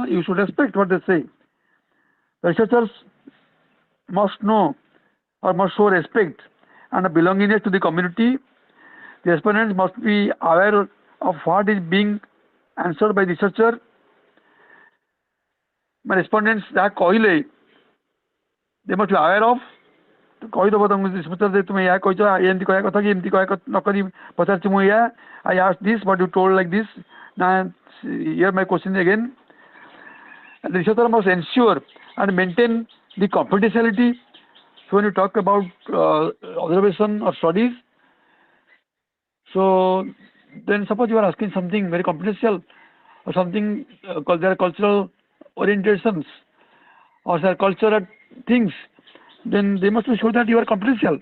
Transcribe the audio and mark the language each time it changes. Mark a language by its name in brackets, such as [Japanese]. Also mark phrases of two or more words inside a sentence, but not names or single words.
[English] You should respect what they say. Researchers must know or must show respect and a belongingness to the community. The respondents must be aware of what is being answered by the researcher. My respondents that कहले they must be aware of. [Odia] କହିଦେବ ତମକୁ researcher ଯେ ତୁମେ ଏହା କହିଛ ଏମିତି କହିବା କଥା କି ଏମିତି କହିବା ନ କରି ପଚାରିଛି ମୁଁ ଏହା [English] I asked this but you told like this. Now here my question again. And the researcher must ensure and maintain the confidentiality. So when you talk about observation or studies, so then suppose you are asking something very confidential or something there are cultural orientations or there are cultural things, then they must be sure that you are confidential.